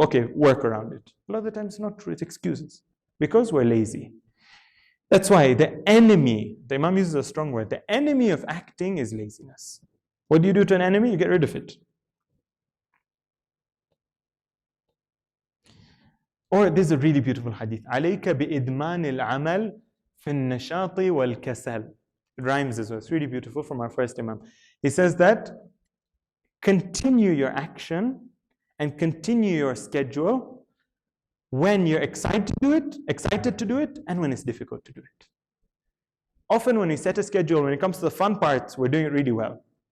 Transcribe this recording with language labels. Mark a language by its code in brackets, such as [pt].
[en] Okay, work around it. A lot of the times it's not true. It's excuses because we're lazy. That's why the enemy, the Imam uses a strong word, the enemy of acting is laziness. What do you do to an enemy? You get rid of it. Or this is a really beautiful hadith. [ar] عليك بإدمان العمل في النشاط والكسل. [en] It rhymes as well. It's really beautiful from our first Imam. He says that continue your action and continue your schedule when you're excited to do it, and when it's difficult to do it. Often when we set a schedule, when it comes to the fun parts, we're doing it really well.